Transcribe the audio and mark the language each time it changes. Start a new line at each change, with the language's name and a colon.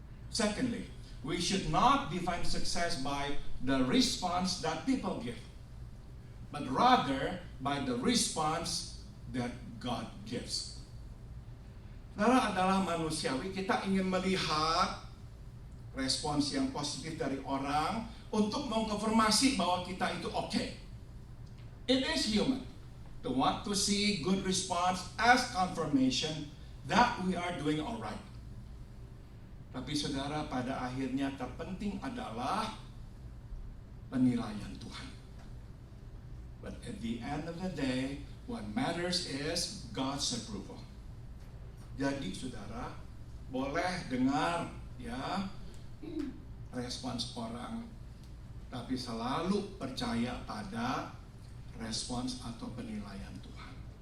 English: Secondly, we should not define success by the response that people give, but rather by the response that God gives.
Indonesian: Saudara, adalah manusiawi, kita ingin melihat respons yang positif dari orang untuk mengkonfirmasi bahwa kita itu oke.
English: It is human to want to see good response as confirmation that we are doing alright.
Indonesian: Tapi saudara, pada akhirnya terpenting adalah penilaian Tuhan.
English: But at the end of the day, what matters is God's approval.
Indonesian: Jadi saudara, boleh dengar ya respons orang, tapi selalu percaya pada respons atau penilaian Tuhan.